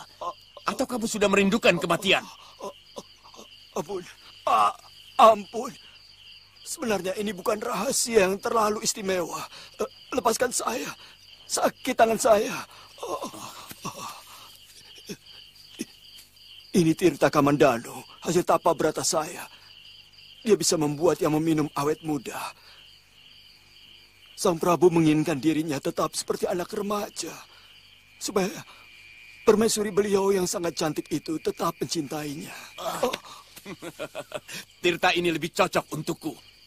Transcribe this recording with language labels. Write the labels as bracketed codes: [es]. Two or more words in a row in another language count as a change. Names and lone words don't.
[id] Atau kamu sudah merindukan kematian? Ampun. Sebenarnya ini bukan rahasia yang terlalu istimewa. Lepaskan saya. Sakit tangan saya. Ini Tirta Kamandano, hasil tapa berata saya. Dia bisa membuat yang meminum awet muda. Sang Prabu menginginkan dirinya tetap seperti anak remaja. Supaya permaisuri beliau yang sangat cantik itu tetap mencintainya. Tirta ini lebih cocok untukku.